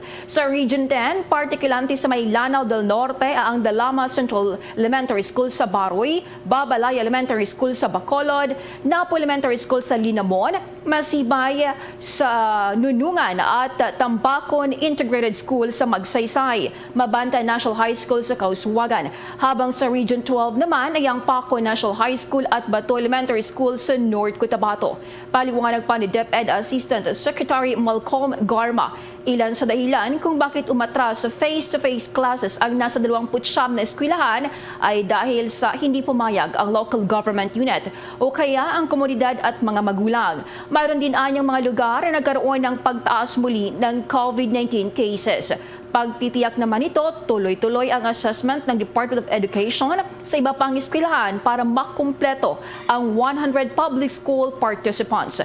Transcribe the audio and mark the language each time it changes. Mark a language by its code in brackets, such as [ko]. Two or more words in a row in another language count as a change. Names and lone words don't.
[tl] Sa Region 10, particularly sa may Lanao del Norte ang Dalama Central Elementary School sa Baroy, Babalay Elementary School sa Bacolod, Napo Elementary School sa Linamon, Masibay sa Nunungan at Tambakon Integrated School sa Magsaysay, Mabanta National High School sa Kauswagan. Habang sa Region 12 naman ay ang Paco National High School at Bato Elementary School sa North Cotabato. Paliwanag pa ni DepEd Assistant Secretary Malcolm Garma, ilan sa dahilan kung bakit umatras sa [en] face-to-face classes [tl] ang nasa 29 na eskwelahan ay dahil sa hindi pumayag ang [en] local government unit [tl] o kaya ang komunidad at mga magulang. Mayroon din anyang mga lugar na nagkaroon ng pagtaas muli ng COVID-19 cases. Pagtitiyak naman ito, tuloy-tuloy ang assessment ng Department of Education sa iba pang eskwelahan para makumpleto ang 100 [en] public school participants.